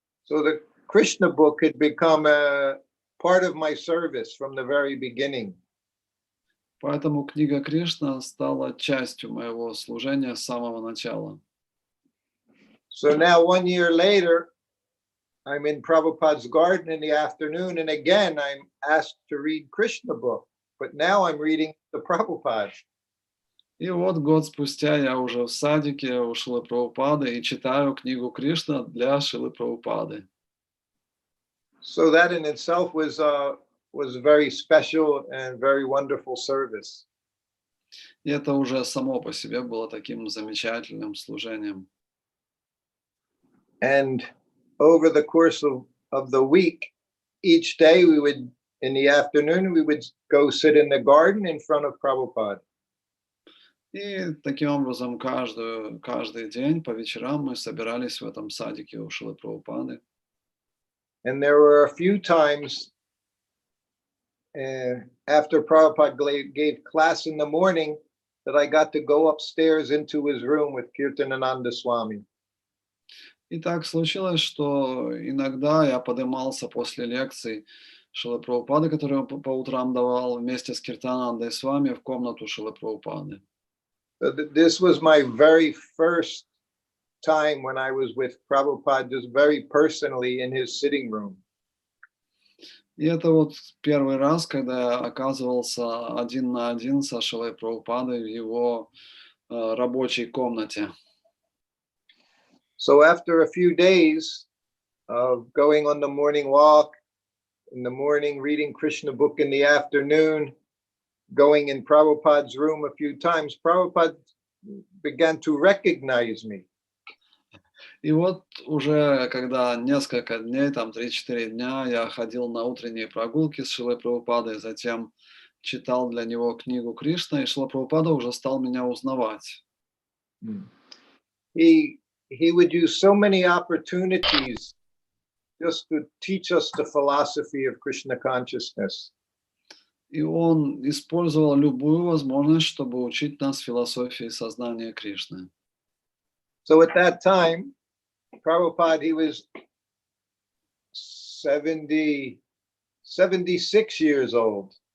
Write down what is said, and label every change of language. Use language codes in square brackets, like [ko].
[en] So the Krishna book had become a part of my service from the very beginning. [ru] Поэтому книга Кришна стала частью моего служения с самого начала. [en] So now 1 year later, I'm in Prabhupada's garden in the afternoon, and again, I'm asked to read Krishna book, but now I'm reading the Prabhupada. [ru] И вот год спустя я уже в садике у Шрилы Прабхупады и читаю книгу Кришна для Шрилы Прабхупады. [en] So that in itself was very special and very wonderful service. [ru] И это уже само по себе было таким замечательным служением. [en] And over the course of the week, each day we would, in the afternoon, we would go sit in the garden in front of Prabhupada. [ru] И таким образом каждый день по вечерам мы собирались в этом садике у Шрилы Прабхупады. [en] And there were a few times after Prabhupada gave class in the morning that I got to go upstairs into his room with Kirtanananda Swami. [ru] И так случилось, что иногда я поднимался после лекций Шрилы Прабхупады, которые он по утрам давал вместе с Киртанандой с вами в комнату Шрилы Прабхупады. [en] So this was my very first time when I was with Prabhupada, just very personally in his sitting room. [ru] И это вот первый раз, когда я оказывался один на один со Шрилой Прабхупадой в его рабочей комнате. [en] So after a few days of going on the morning walk, in the morning reading Krishna book in the afternoon, going in Prabhupada's room a few times, Prabhupada began to recognize me. [ru] И вот уже когда несколько дней, там 3-4 дня, я ходил на утренние прогулки с Шрилой Прабхупадой, затем читал для него книгу Кришна, и Шрила Прабхупада уже стал меня узнавать. [en] He would use so many opportunities just to teach us the philosophy of Krishna consciousness. [ru] И он использовал любую возможность, чтобы учить нас философии сознания Кришны. [en] So at that time, Prabhupada, he was 76 years old.